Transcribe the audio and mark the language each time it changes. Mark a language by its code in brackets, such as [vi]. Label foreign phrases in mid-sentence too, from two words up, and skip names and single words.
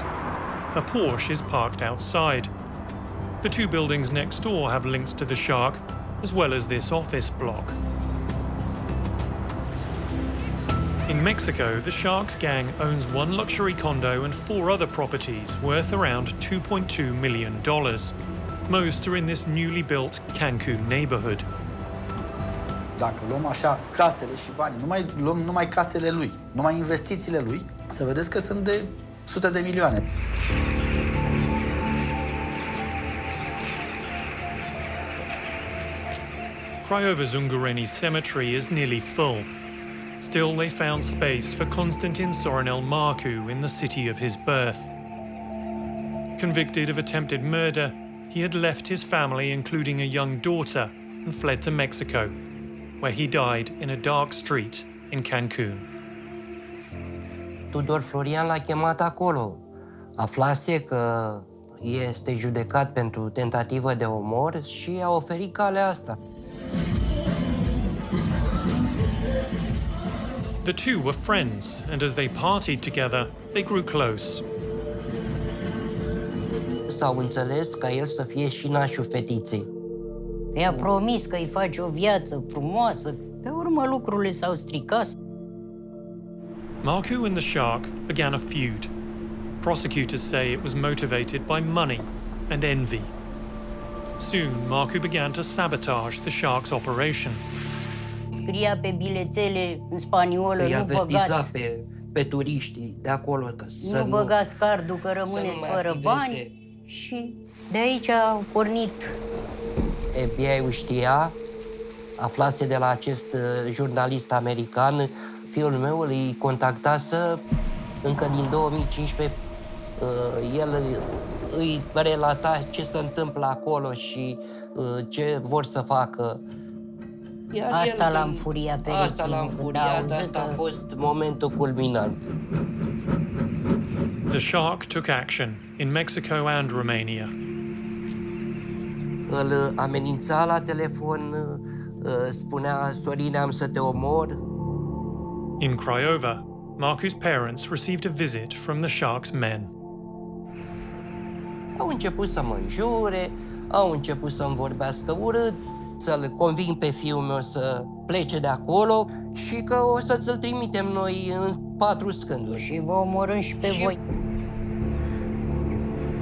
[en] A Porsche is parked outside. The 2 buildings next door have links to the Shark, as well as this office block. In Mexico, the Shark's gang owns 1 luxury condo and 4 other properties worth around $2.2 million. Most are in this newly built Cancun neighborhood. [ro] Dacă luăm așa casele și banii, luăm numai casele lui, numai investițiile lui, să vedeți că sunt de sute de milioane. [en] Craiova's Ungureni cemetery is nearly full. Still, they found space for Constantin Sorinel Marcu in the city of his birth. Convicted of attempted murder, he had left his family, including a young daughter, and fled to Mexico, where he died in a dark street in Cancun. [ro] Tudor Florian l-a chemat acolo. Aflase că este judecat pentru tentativă de omor și a oferit calea asta. [en] The 2 were friends, and as they partied together, they grew close. [ro] S-au înțeles ca el să fie și nașul fetiței. I-a promis că îi face o viață frumoasă. Pe urmă lucrurile s-au stricat. [en] Marcu and the Shark began a feud. Prosecutors say it was motivated by money and envy. Soon, Marcu began to sabotage the Shark's operation. [ro] Scria pe bilețele în spaniolă, Îi nu avertiza băgați, pe turiștii de acolo că să nu băgați cardul că rămâneți fără bani. Și de aici a pornit. FBI-ul știa, aflase de la acest jurnalist american, fiul meu îi contactase încă din 2015, el îi relata ce se întâmplă acolo și ce vor să facă. Iar Asta l-a înfuriat pe Asta l-a Rechin, înfuriat, asta a fost momentul culminant. [en] The Shark took action in Mexico and Romania. [ro] Îl amenința la telefon, spunea, Sorine, am să te omor. [en] In Craiova, Marcu's parents received a visit from the Shark's men. [ro] Au început să mă înjure, au început să-mi vorbească urât, să-l conving pe fiul meu să plece de acolo și că o să ți-l trimitem noi în 4 scânduri. Și vă omorâm și pe voi.